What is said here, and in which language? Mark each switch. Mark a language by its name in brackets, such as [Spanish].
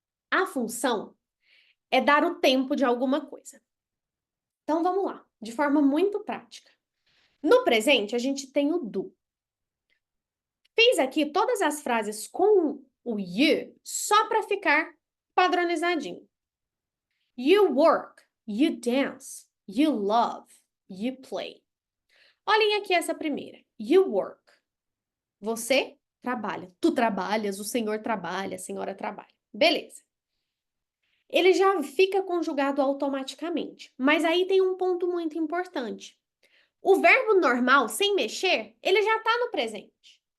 [Portuguese] A função é dar o tempo de alguma coisa. Então, vamos lá, de forma muito prática. No presente, a gente tem o do. Fiz aqui todas as frases com o you só para ficar padronizadinho. [English] You work, you dance, you love, you play. [Portuguese] Olhem aqui essa primeira. [English] You work. [Portuguese] Você trabalha. Tu trabalhas, o senhor trabalha, a senhora trabalha. Beleza. Ele já fica conjugado automaticamente. Mas aí tem um ponto muito importante. O verbo normal, sem mexer, ele já está no presente.